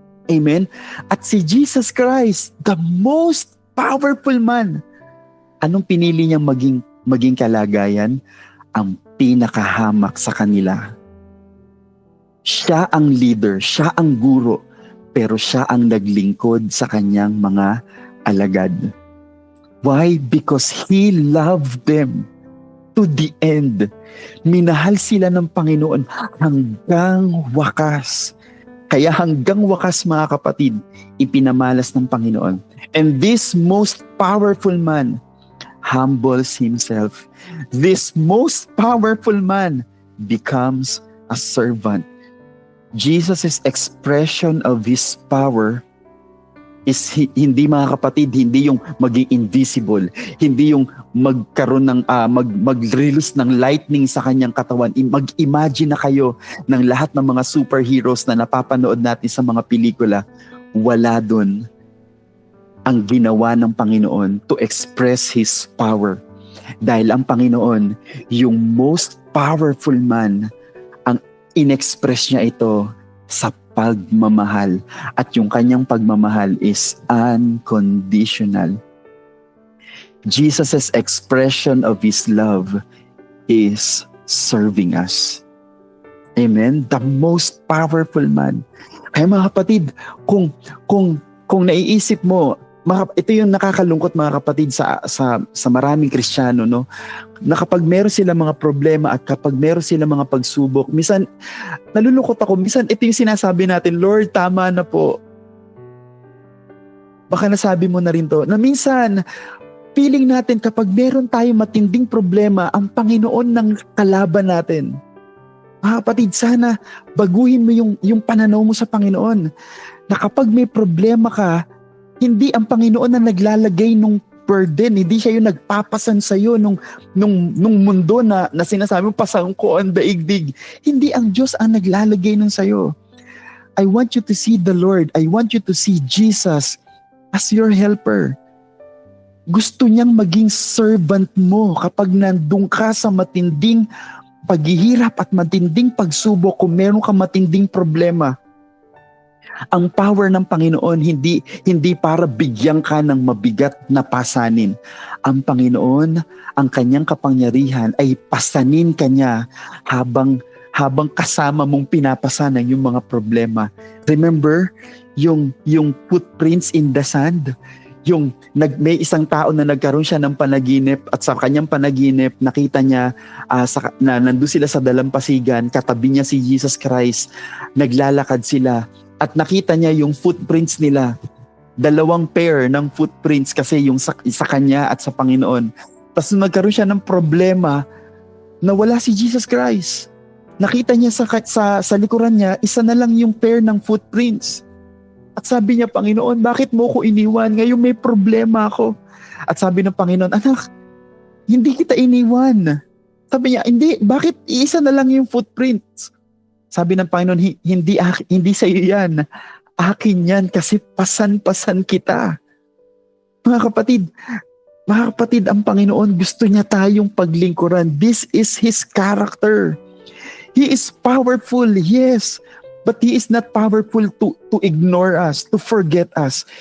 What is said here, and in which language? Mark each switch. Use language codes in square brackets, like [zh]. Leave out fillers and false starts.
[tl] Amen? At si Jesus Christ, [en] the most powerful man, [tl] anong pinili niyang maging kalagayan? Ang pinakahamak sa kanila. Siya ang leader, siya ang guro, pero siya ang naglingkod sa kanyang mga alagad. [en] Why? Because He loved them to the end. [tl] Minahal sila ng Panginoon hanggang wakas. Kaya hanggang wakas, mga kapatid, ipinamalas ng Panginoon. [en] And this most powerful man humbles himself. This most powerful man becomes a servant. Jesus' expression of His power is [tl] hindi, mga kapatid, hindi yung maging invisible, hindi yung magkaroon ng mag-release ng lightning sa kanyang katawan. Mag-imagine na kayo ng lahat ng mga superheroes na napapanood natin sa mga pelikula. Wala doon ang ginawa ng Panginoon [en] to express His power. [tl] Dahil ang Panginoon, yung [en] most powerful man, [tl] ang inexpress niya ito sa pagmamahal. At yung kanyang pagmamahal [en] is unconditional. Jesus' expression of His love is serving us. Amen? The most powerful man. [tl] Kaya mga kapatid, kung naiisip mo, ito yung nakakalungkot mga kapatid sa maraming Kristiyano, no? Na kapag meron sila mga problema at kapag meron sila mga pagsubok, minsan, nalulungkot ako, minsan ito yung sinasabi natin, Lord, tama na po. Baka nasabi mo na rin to, na minsan, feeling natin kapag meron tayong matinding problema, ang Panginoon ng kalaban natin. Mga kapatid, sana baguhin mo yung pananaw mo sa Panginoon. Na kapag may problema ka, hindi ang Panginoon na naglalagay nung burden, hindi siya yung nagpapasan sa iyo nung mundo na sinasabi mo pasangko ang daigdig. Hindi ang Diyos ang naglalagay nun sa iyo. [en] I want you to see the Lord. I want you to see Jesus as your helper. [tl] Gusto niyang maging servant mo kapag nandun ka sa matinding paghihirap at matinding pagsubok, kung meron ka matinding problema. Ang power ng Panginoon hindi para bigyan ka ng mabigat na pasanin. Ang Panginoon, ang kanyang kapangyarihan ay pasanin kanya habang kasama mong pinapasanan yung mga problema. [en] Remember yung footprints in the sand? [tl] May isang tao na nagkaroon siya ng panaginip at sa kanyang panaginip nakita niya na nandun sila sa dalampasigan, katabi niya si Jesus Christ, naglalakad sila at nakita niya yung footprints nila. 2 pair ng footprints kasi yung sa kanya at sa Panginoon. Tapos nagkaroon siya ng problema na wala si Jesus Christ. Nakita niya sa likuran niya, isa na lang yung pair ng footprints. At sabi niya, Panginoon, bakit mo ko iniwan? Ngayon may problema ako. At sabi ng Panginoon, anak, hindi kita iniwan. Sabi niya, hindi, bakit isa na lang yung footprints? Sabi ng Panginoon, hindi sa iyo yan. Akin yan kasi pasan-pasan kita. Mga kapatid, ang Panginoon gusto niya tayong paglingkuran. [en] This is His character. He is powerful, yes. But He is not powerful to ignore us, to forget us.